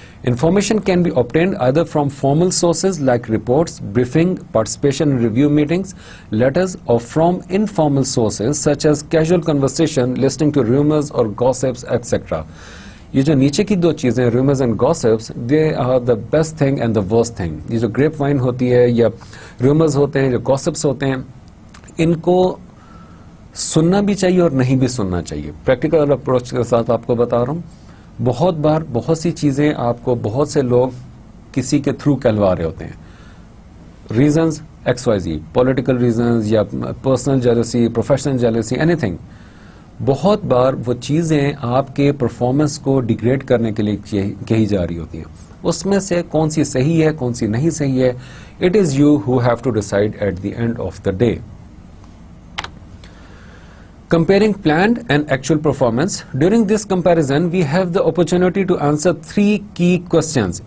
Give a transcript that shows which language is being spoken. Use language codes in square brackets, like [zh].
[en] Information can be obtained either from formal sources like reports, briefing, participation in review meetings, letters, or from informal sources such as casual conversation, listening to rumors or gossips, etc. [hi] ये जो नीचे की दो चीज़ें [en] rumors and gossips, they are the best thing and the worst thing. [hi] ये जो grapevine होती है या rumors होते हैं, जो gossips होते हैं, इनको सुनना भी चाहिए और नहीं भी सुनना चाहिए. प्रैक्टिकल अप्रोच के साथ आपको बता रहा हूँ. बहुत बार बहुत सी चीज़ें आपको बहुत से लोग किसी के थ्रू कहलवा रहे होते हैं, रीजंस XYZ, पॉलिटिकल रीजंस या personal jealousy, professional jealousy, anything. बहुत बार वो चीज़ें आपके परफॉर्मेंस को डिग्रेड करने के लिए कही जा रही होती हैं. उसमें से कौन सी सही है कौन सी नहीं सही है, [en] It is you who have to decide at the end of the day. Comparing planned and actual performance. During this comparison, we have the opportunity to answer 3 key questions.